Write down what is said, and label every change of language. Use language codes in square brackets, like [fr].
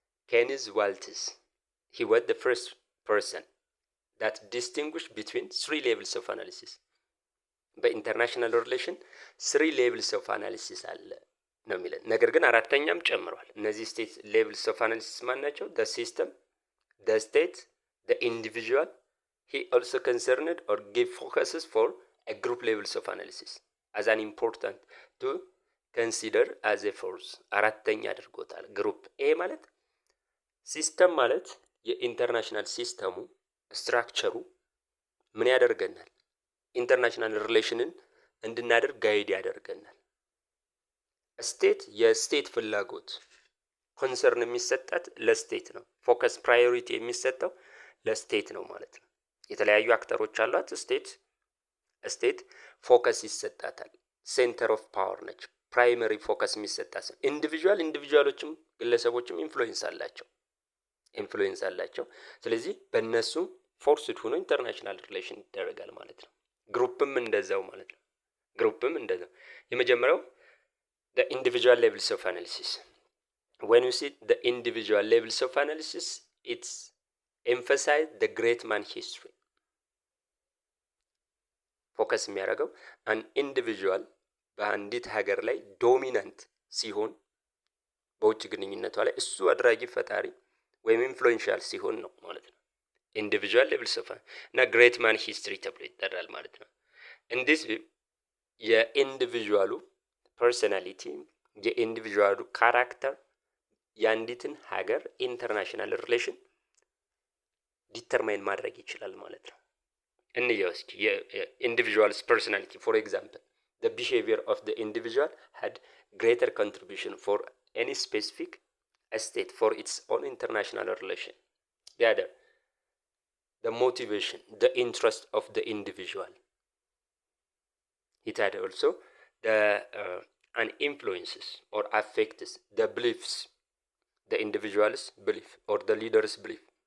[am] ኬኒዝ ዋልትስ [en] he was the first person that distinguished between three levels of analysis [am] በኢንተርናሽናል ሪሌሽን [en] three levels of analysis [am] አለ ነው የሚለን። ነገር ግን አራተኛም ጨምሯል። እነዚህ ስቴት ሌቭልስ ኦፍ አናሊሲስ ማን ናቸው? [en] the system, the state, the individual. He also concerned or gave focuses for a group levels of analysis as an important to consider as a force [am] አራተኛ አድርጎታል። ግሩፕ ኤ ማለት ሲስተም ማለት የኢንተርናሽናል ሲስተሙ ስትራክቸሩ ምን ያደርገናል? ኢንተርናሽናል ሪሌሽንን እንድናደርግ ጋይድ ያደርገናል። ስቴት የስቴት ፍላጎት ኮንሰርን የሚሰጣት ለስቴት ነው። ፎከስ ፕራዮሪቲ የሚሰጠው ለስቴት ነው ማለት ነው። የተለያዩ አክተሮች አሏት ስቴት ፎከስ ይሰጣታል። ሴንተር ኦፍ ፓወር ነች። ፕራይመሪ ፎከስ የሚሰጣት ነው። ኢንዲቪጁዋሎችም ግለሰቦችም ኢንፍሉዌንስ አላቸው። ስለዚህ በእነሱ ፎርስድ ሆኖ ኢንተርናሽናል ሪሌሽን ይደረጋል ማለት ነው። ግሩፕም እንደዛው ማለት ነው። የመጀመሪያው [en] the individual levels of analysis. When you see the individual levels of analysis, it's emphasize the great man history. [am] ፎከስ የሚያደርገው [en] an individual [am] በአንዲት ሀገር ላይ ዶሚናንት ሲሆን በውጭ ግንኙነቷ ላይ እሱ አድራጊ ፈጣሪ ወይም ኢንፍሉዌንሻል ሲሆን ነው ማለት ነው። ኢንዲቪጁዋል ሌቭልስ ኦፍ እና ግሬት ማን ሂስትሪ ተብሎ ይጠራል ማለት ነው። እንዲህ የኢንዲቪጁዋሉ ፐርሰናሊቲ የኢንዲቪጁዋሉ ካራክተር የአንዲትን ሀገር ኢንተርናሽናል ሪሌሽን ዲተርማይን ማድረግ ይችላል ማለት ነው። እንየው እስኪ የኢንዲቪጁዋልስ ፐርሰናሊቲ ፎር ኤግዛምፕል [en] the behavior of the individual had greater contribution for any specific state for its own international relation. The other, the motivation, the interest of the individual. It had also the an influences or affects the beliefs, the individual's belief or the leader's belief.